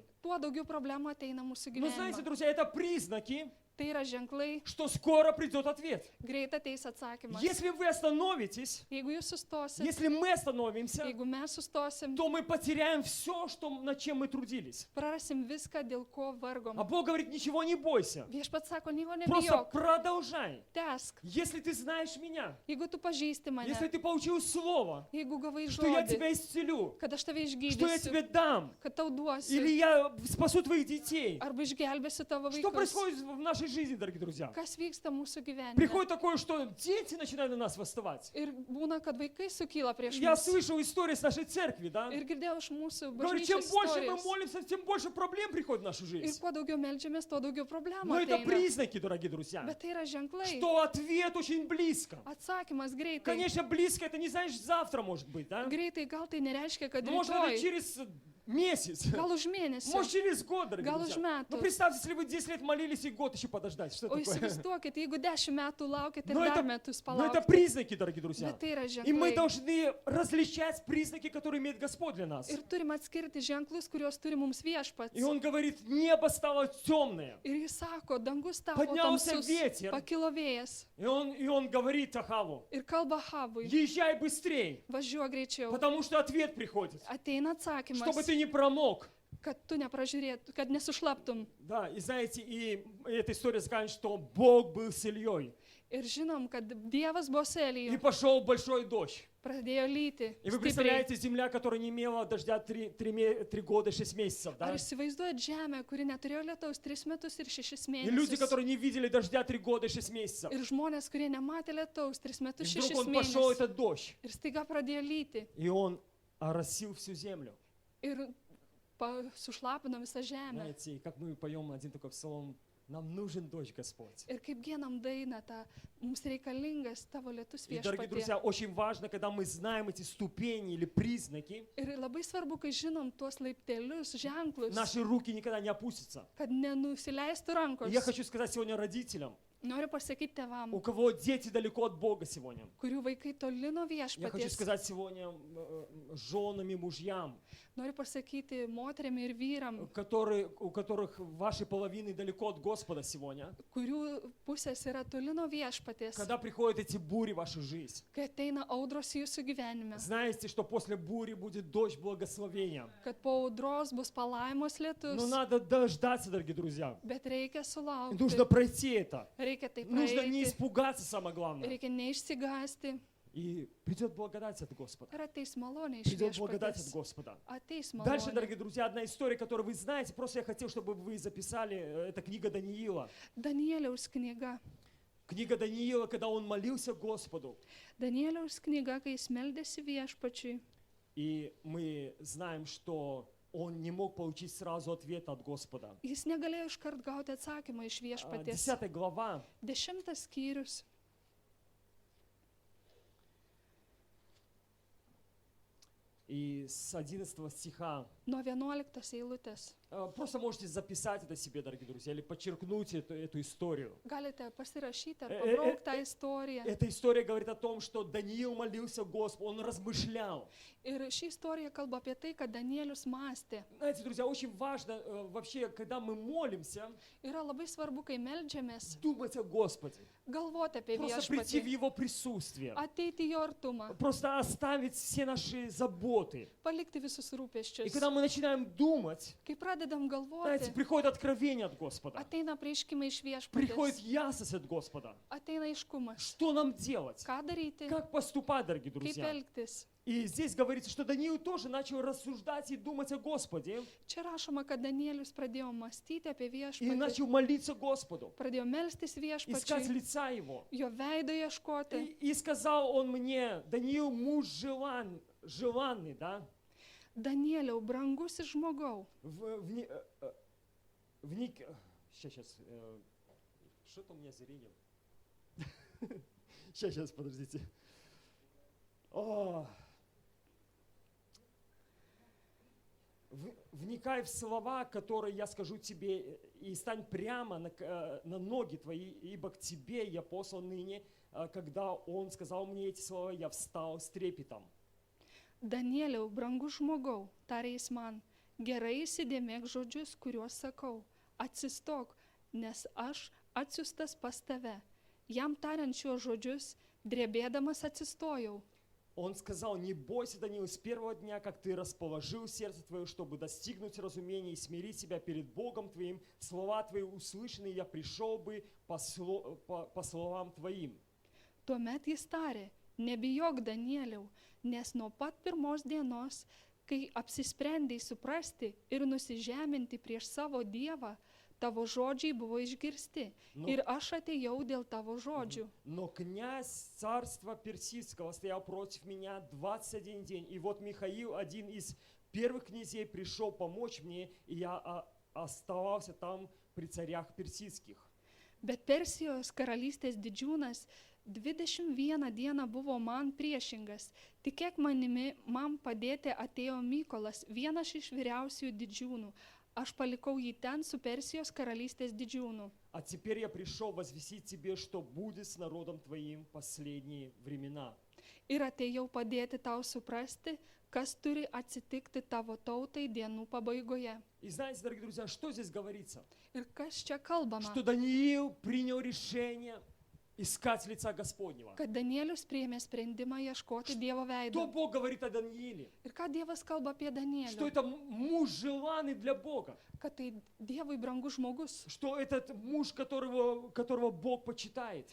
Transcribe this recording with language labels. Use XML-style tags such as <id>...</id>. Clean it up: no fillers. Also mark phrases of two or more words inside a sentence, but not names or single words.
<lt>tuo daugiau problemų ateina mūsų</lt> <ru>Но знаете,</ru> <lt>gyvenime.</lt> <ru>друзья, это признаки,</ru> <lt>Tai yra ženklai,</lt> <ru>что скоро придет ответ.</ru> <lt>greit ateis atsakymas.</lt> <ru>Если вы остановитесь,</ru> <lt>Jeigu jūs sustosit,</lt> <ru>если мы остановимся,</ru> <lt>jeigu mes sustosim,</lt> <ru>то мы потеряем все, над чем мы трудились.</ru> <lt>prarasim viską, dėl ko vargom.</lt> <ru>А Бог говорит, ничего не бойся.</ru> <lt>Viešpats sako, nieko</lt> <ru>Просто</ru> <lt>nebijok,</lt> <ru>продолжай.</ru> <lt>tęsk.</lt> <ru>Если ты знаешь меня,</ru> <lt>Jeigu tu pažįsti mane,</lt> <ru>если ты получил слово,</ru> <lt>jeigu gavai</lt> <ru>что я</ru> <lt>žodį,</lt> <ru>тебя исцелю,</ru> <lt>kad aš tave</lt> <ru>что я тебе</ru> <lt>išgydysiu,</lt> <ru>дам,</ru> <lt>kad tau duosiu,</lt> <ru>или я спасу твоих детей.</ru> <lt>arba išgelbėsiu tavo</lt> <ru>Что</ru> <lt>vaikus.</lt> <ru>происходит в нашей жизни, дорогие друзья?</ru> <lt>Kas vyksta mūsų gyvenime?</lt> <ru>Приходит такое, что дети начинают на нас восставать.</ru> <lt>Ir būna, kad vaikai sukyla prieš</lt> <ru>Я</ru> <lt>mus.</lt> <ru>слышал истории с нашей церкви, да?</ru> <lt>Ir girdėjau iš mūsų</lt> <ru>Говорит, чем</ru> <lt>bažnyčios</lt> <ru>больше мы</ru> <lt>istorijos.</lt> <ru>молимся, тем больше проблем приходит в нашу</ru> <lt>Ir</lt> <ru>жизнь.</ru> <lt>kuo daugiau meldžiamės, tuo daugiau problemų</lt> <ru>Но это</ru> <lt>ateina.</lt> <ru>признаки, дорогие друзья,</ru> <lt>Bet tai yra ženklai.</lt> <ru>что ответ очень близко.</ru> <lt>Atsakymas greitai.</lt> <ru>Конечно, близко это не знаешь завтра, может быть, да?</ru> <lt>Greitai gal tai nereiškia, kad</lt> <ru>Может, это</ru> <lt>rytoj,</lt> <ru>через месяц,</ru> <lt>gal už mėnesį.</lt> <ru>может, через год, дорогие</ru> <lt>Gal už</lt> <ru>друзья. Ну,</ru> <lt>metų.</lt> <ru>представьте, если вы 10 лет молились и год еще подождать, что</ru> <lt>O</lt> <ru>такое?</ru> <lt>įsivaizduokit, jeigu 10 metų laukit ir</lt> <ru>Но</ru> <lt>dar</lt> <ru>это,</ru> <lt>metus</lt> <ru>но это</ru> <lt>palaukit.</lt> <ru>признаки, дорогие друзья.</ru> <lt>Bet tai yra</lt> <ru>И мы</ru> <lt>ženklai.</lt> <ru>должны различать признаки, которые имеет Господь для нас.</ru> <lt>Ir turim atskirti ženklus, kuriuos turi mums viešpats.</lt> <ru>И он говорит, небо стало темное.</ru> <lt>Ir jis sako, dangus tapo</lt> <ru>Поднялся</ru> <lt>tamsus,</lt> <ru>ветер.</ru> <lt>pakilo vėjas.</lt> <ru>И он говорит Ахаву,</ru> <lt>Ir kalba Havui,</lt> <ru>езжай быстрей,</ru> <lt>važiuok greičiau.</lt> <ru>потому что ответ приходит.</ru> <lt>Ateina</lt> <ru>Чтобы</ru> <lt>atsakymas,</lt> <ru>ты не промок.</ru> <lt>kad tu nepražiūrėtum, kad nesušlaptum.</lt> <ru>Да, и знаете, и эта история скажет, что Бог был с Ильей.</ru> <lt>Ir žinom, kad Dievas buvo su</lt> <ru>И</ru> <lt>Eliju,</lt> <ru>пошел большой дождь.</ru> <lt>pradėjo lyti.</lt> <ru>И вы</ru> <lt>Stipriai.</lt> <ru>представляете, земля, которая не имела дождя 3 года, 6 месяцев, да?</ru> <lt>Ar įsivaizduojat žemę, kuri neturėjo lietaus 3 metus ir 6</lt> <ru>И люди,</ru> <lt>mėnesius?</lt> <ru>которые не видели дождя 3 года и 6 месяцев.</ru> <lt>Ir žmonės, kurie nematė lietaus 3</lt> <ru>И</ru> <lt>metus</lt> <ru>вдруг</ru> <lt>6</lt> <ru>он пошел,</ru> <lt>mėnesius.</lt> <ru>этот дождь,</ru> <lt>Ir staiga pradėjo lyti.</lt> <ru>и он оросил всю землю.</ru> <lt>Ir sušlapino visą žemę.</lt> <ru>Знаете, и как мы поем один такой псалом, нам нужен дождь, Господь.</ru> <lt>Ir kaip gienam dainą, mums reikalingas tavo lietus</lt> <ru>И, дорогие</ru> <lt>viešpatie.</lt> <ru>друзья, очень важно, когда мы знаем эти ступени или признаки,</ru> <lt>Ir labai svarbu, kai žinom tuos laiptelius, ženklus,</lt> <ru>наши руки никогда не опустятся.</ru> <lt>kad nenusileistų</lt> <ru>И</ru> <lt>rankos.</lt> <ru>я хочу сказать сегодня родителям,</ru> <lt>Noriu pasakyti tėvam,</lt> <ru>у кого дети далеко от Бога сегодня.</ru> <lt>kurių vaikai toli nuo</lt> <ru>Я хочу</ru> <lt>viešpaties.</lt> <ru>сказать сегодня женам и мужьям,</ru> <lt>Noriu pasakyti moteriam ir vyram,</lt> <ru>у которых ваши половины далеко от Господа сегодня.</ru> <lt>kurių pusės yra toli nuo viešpaties.</lt> <ru>Когда приходят эти бури в вашу жизнь,</ru> <lt>Kai ateina audros į jūsų gyvenime,</lt> <ru>знаете, что после бури будет дождь благословения.</ru> <lt>kad po audros bus palaimos lietus,</lt> <ru>Но надо дождаться, дорогие друзья.</ru> <lt>bet reikia sulaukti.</lt> <ru>Нужно пройти это.</ru> <lt>Reikia tai</lt> <ru>Нужно не</ru> <lt>praeiti.</lt> <ru>испугаться, самое главное.</ru> <lt>Reikia neišsigąsti.</lt> <ru>И придет благодать от Господа.</ru> <lt>Ir ateis malonė iš</lt> <ru>Придет благодать от</ru> <lt>viešpaties.</lt> <ru>Господа.</ru> <lt>Ateis</lt> <ru>Дальше,</ru> <lt>malonė.</lt> <ru>дорогие друзья, одна история, которую вы знаете. Просто я хотел, чтобы вы записали. Это книга Даниила.</ru> <lt>Danieliaus knyga.</lt> <ru>Книга Даниила, когда он молился Господу.</ru> <lt>Danieliaus knyga, kai jis meldėsi viešpačiui.</lt> <ru>И мы знаем, что он не мог получить сразу ответ от Господа.</ru> <lt>Jis negalėjo iškart gauti atsakymą iš viešpaties.</lt> <ru>10 глава.</ru> <lt>10 skyrius.</lt> <ru>И с 11 стиха.</ru> <lt>Nuo 11 eilutės.</lt> <ru>Просто можете записать это себе, дорогие друзья, или подчеркнуть эту историю.</ru> <lt>Galite pasirašyti ar pabraukti tą istoriją.</lt> <ru>Эта история говорит о том, что Даниил молился Господу, он размышлял.</ru> <lt>Ir ši istorija kalba apie tai, kad Danielius mąstė.</lt> <ru>Знаете, друзья, очень важно вообще, когда мы молимся,</ru> <lt>Yra labai svarbu, kai meldžiamės,</lt> <ru>думать о Господе.</ru> <lt>galvoti apie</lt> <ru>Просто прийти в</ru> <lt>viešpatį,</lt> <ru>Его присутствие.</ru> <lt>ateiti į jo artumą,</lt> <ru>Просто оставить все наши заботы.</ru> <lt>palikti visus</lt> <ru>И</ru> <lt>rūpeščius.</lt> <ru>когда мы начинаем думать,</ru> <lt>Kai pradedam</lt> <ru>знаете,</ru> <lt>galvoti,</lt> <ru>приходит откровение от Господа.</ru> <lt>ateina prieškimai iš</lt> <ru>Приходит</ru> <lt>viešpatės,</lt> <ru>ясность от Господа.</ru> <lt>ateina aiškumas.</lt> <ru>Что нам делать?</ru> <lt>Ką daryti,</lt> <ru>Как поступать, дорогие</ru> <lt>kaip</lt> <ru>друзья?</ru> <lt>elgtis.</lt> <ru>И здесь говорится, что Даниил тоже начал рассуждать и думать о Господе.</ru> <lt>Čia rašoma, kad Danielius pradėjo mąstyti apie</lt> <ru>И</ru> <lt>viešpatį,</lt> <ru>начал молиться Господу.</ru> <lt>pradėjo melstis</lt> <ru>Искать</ru> <lt>viešpačiui,</lt> <ru>лица Его.</ru> <lt>jo veido ieškoti.</lt> <ru>И сказал он мне, Даниил, муж желанный, да?</ru> <lt>Danieliau, brangus ir žmogau,</lt> <ru>Сейчас, что-то у меня с зрением. Сейчас, подождите. Вникай в слова, которые я скажу тебе, и стань прямо на ноги твои, ибо к тебе я послан ныне. Когда он сказал мне эти слова, я встал с трепетом.</ru> <lt>Danieliau, brangus žmogau, tarė jis man, gerai įsidėmėk žodžius, kuriuos sakau, atsistok, nes aš atsiųstas pas tave. Jam tariant šiuos žodžius, drebėdamas atsistojau.</lt> <ru>Он сказал, не бойся, Даниил, с первого дня, как ты расположил сердце твое, чтобы достигнуть разумения и смирить себя перед Богом твоим, слова твои услышаны, я пришел бы по словам твоим.</ru> <lt>Tuomet jis tarė, nebijok Danieliau, nes nuo pat pirmos dienos, kai apsisprendei suprasti ir nusižeminti prieš savo Dievą, tavo žodžiai buvo išgirsti ir aš atėjau dėl tavo žodžių.</lt> <ru>Но князь царства персидского стоял против меня 21 день. И вот Михаил, один из первых князей, пришел помочь мне, и я оставался там при царях персидских.</ru> <lt>Bet Persijos karalystės didžiūnas 21 dieną buvo man priešingas. Tikėk manimi, man padėti atėjo Mykolas, vienas iš vyriausiųjų didžiūnų. Aš palikau jį ten su Persijos karalystės didžiūnu.</lt> <ru>А теперь я пришел возвестить тебе, что будет с народом твоим последние времена.</ru> <lt>Ir atėjau padėti tau suprasti, kas turi atsitikti tavo tautai dienų pabaigoje.</lt> <ru>И знаете, дорогие друзья, что здесь говорится?</ru> <lt>Ir kas čia kalbama?</lt> <ru>Что Даниил принял решение искать лица Господнего.</ru> <lt>kad Danielius priėmė sprendimą ieškoti Dievo</lt> <ru>Что</ru> <lt>veido.</lt> <ru>Бог говорит о Данииле?</ru> <lt>Ir ką Dievas kalba apie</lt> <ru>Что</ru> <lt>Danielių?</lt> <ru>это муж желанный для Бога.</ru> <lt>Kad tai Dievui brangus žmogus,</lt> <ru>Что этот муж, которого Бог почитает.</ru>